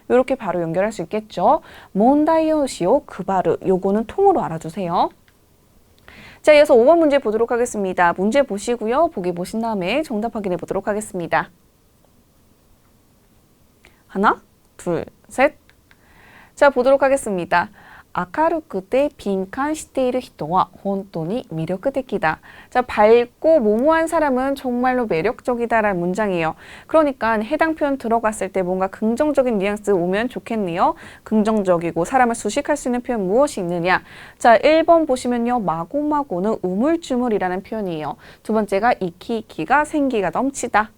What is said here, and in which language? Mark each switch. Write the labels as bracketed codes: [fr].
[ko] 이렇게 바로 연결할 수 있겠죠. [ja] 몬다이오시오 그바르. [ko] 요거는 통으로 알아두세요. 자, 이어서 5번 문제 보도록 하겠습니다. 문제 보시고요. 보기 보신 다음에 정답 확인해 보도록 하겠습니다. 하나, 둘, 셋. 자, 보도록 하겠습니다. [ja] 明るくて敏感している人は本当に魅力的だ. [ko] 자, 밝고 모모한 사람은 정말로 매력적이다라는 문장이에요. 그러니까 해당 표현 들어갔을 때 뭔가 긍정적인 뉘앙스 오면 좋겠네요. 긍정적이고 사람을 수식할 수 있는 표현 무엇이 있느냐. 자, 1번 보시면요. 마고마고는 우물쭈물이라는 표현이에요. 두 번째가 이키이키가 생기가 넘치다.